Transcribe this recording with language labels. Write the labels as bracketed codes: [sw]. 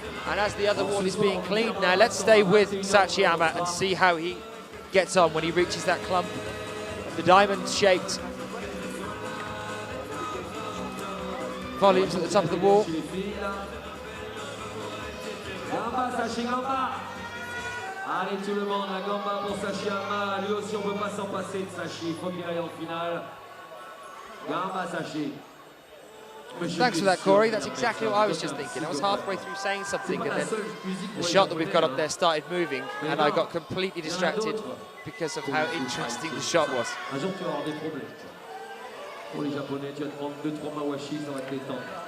[en] And as the other wall is being cleaned now, let's stay with Sachiyama and see how he gets on when he reaches that clump of the diamond-shaped volumes at the top of the wall. [ja] Gamba, Sachi, Gamba. [fr] Allez tout le monde, la Gamba pour Sachi Ama. Lui aussi on ne peut pas s'en passer de Sachi, il faut qu'il aille en finale. [ja] Gamba, Sachi. [en] Thanks for that, Corey. That's exactly what I was just thinking. I was halfway through saying something, and then the shot that we've got up there started moving, and I got completely distracted because of how interesting the shot was. [fr] Un jour tu vas avoir des problèmes. Pour les Japonais, tu vas te prendre 2-3 mawashi, ça va te détendre.